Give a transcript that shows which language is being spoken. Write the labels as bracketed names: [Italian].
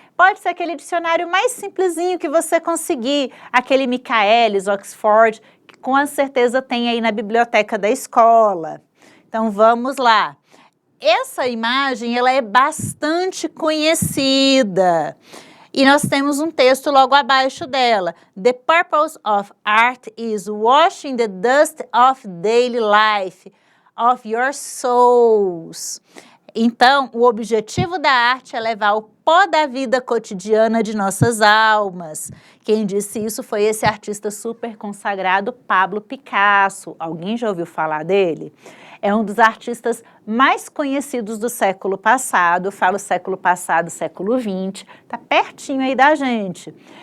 [Portuguese] Pode ser aquele dicionário mais simplesinho que você conseguir, aquele Michaelis, Oxford, que com certeza tem aí na biblioteca da escola. Então vamos lá. Essa imagem ela é bastante conhecida. E nós temos um texto logo abaixo dela. [English] The purpose of art is washing the dust of daily life of your souls. [Portuguese] Então, o objetivo da arte é levar o pó da vida cotidiana de nossas almas. Quem disse isso foi esse artista super consagrado, Pablo Picasso. Alguém já ouviu falar dele? É um dos artistas mais conhecidos do século passado. Eu falo século passado, século XX, tá pertinho aí da gente.